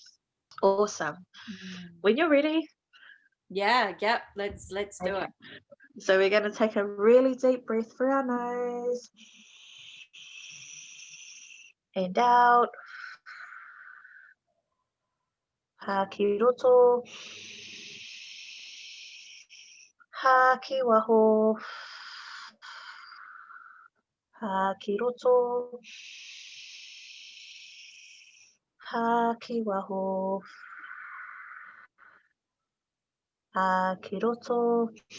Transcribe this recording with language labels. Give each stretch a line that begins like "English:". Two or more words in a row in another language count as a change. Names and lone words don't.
English: Awesome. When you're ready. Yeah, yep, let's do it. So we're going to take a really deep breath through our nose and out.
Māori: Ha ki roto. Ha ki waho. Ha ki roto. Ha ki waho. Ha ki roto.